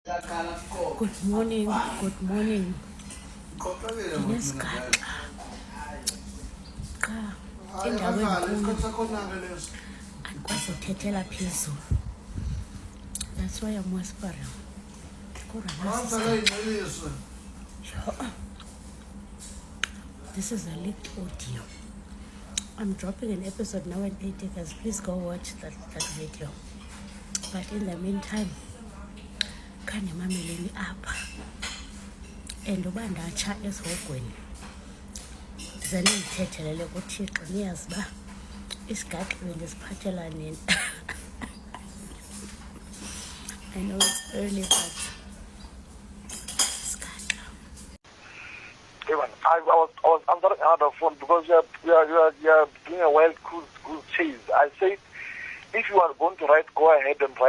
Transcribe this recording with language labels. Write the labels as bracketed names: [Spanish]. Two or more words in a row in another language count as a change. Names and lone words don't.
[English] Good morning, good morning. [Xhosa] Nginesigaba cha endaweni enkulu andikwazi uthethela phezulu. [English] That's why I'm whispering. This is a leaked audio. I'm dropping an episode now in 8 acres. Please go watch that video. But in the meantime, [Xhosa] khane mameleni apha and uba ndatsha esihogweni ze nindithethelele kuThixo niyazi uba isigaxa bendisiphathela nini. [English] I know it's early, but isigaxa. Evan, I was answering another phone because you are doing a wild goose chase. I said, if you are going to write, go ahead and write.